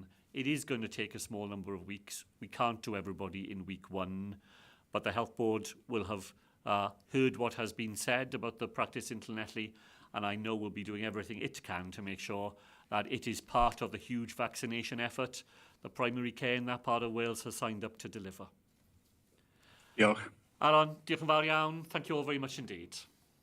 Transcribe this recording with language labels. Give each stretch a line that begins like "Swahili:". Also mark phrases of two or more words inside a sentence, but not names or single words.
English: It is going to take a small number of weeks. We can't do everybody in week one, but the Health Board will have heard what has been said about the practice in Llanelli, and I know will be doing everything it can to make sure that it is part of the huge vaccination effort that primary care in that part of Wales has signed up to deliver.
Welsh: Diolch. Alan, diolch yn fawr iawn.
English: Thank you all very much indeed.